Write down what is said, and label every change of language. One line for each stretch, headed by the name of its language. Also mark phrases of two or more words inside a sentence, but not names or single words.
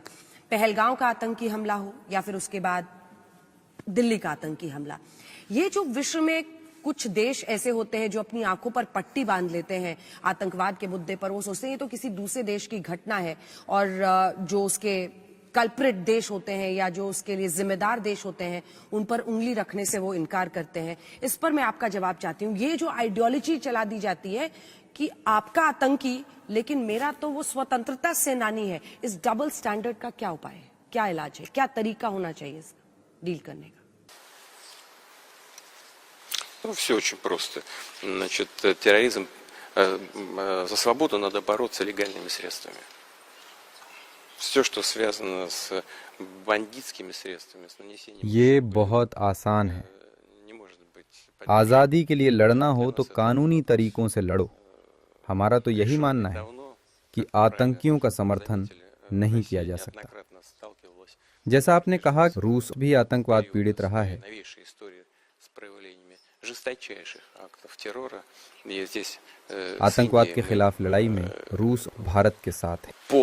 Hindi: पहलगांव का आतंकी हमला हो या फिर उसके बाद दिल्ली का आतंकी हमला, ये जो विश्व में कुछ देश ऐसे होते हैं जो अपनी आंखों पर पट्टी बांध लेते हैं आतंकवाद के मुद्दे पर, वो सोचते हैं ये तो किसी दूसरे देश की घटना है, और जो उसके कल्प्रिट देश होते हैं या जो उसके लिए जिम्मेदार देश होते हैं उन पर उंगली रखने से वो इनकार करते हैं। इस पर मैं आपका जवाब चाहती हूँ। ये जो आइडियोलॉजी चला दी जाती है कि आपका आतंकी लेकिन मेरा तो वो स्वतंत्रता सेनानी है, इस
English: double standard
Hindi: का क्या उपाय है, क्या इलाज है, क्या तरीका होना चाहिए इसका डील करने का?
Russian: Ну, все очень просто. Значит, терроризм, за свободу надо бороться легальными средствами. Все, что связано с бандитскими средствами, с нанесением...
Hindi: ये बहुत आसान है।
Russian: Не может быть...
Hindi: आज़ादी के लिए लड़ना हो तो कानूनी तरीकों से लड़ो। हमारा तो यही मानना है कि आतंकियों का समर्थन नहीं किया जा सकता। जैसा आपने कहा, रूस भी आतंकवाद पीड़ित रहा है। आतंकवाद के खिलाफ लड़ाई में रूस भारत के साथ है।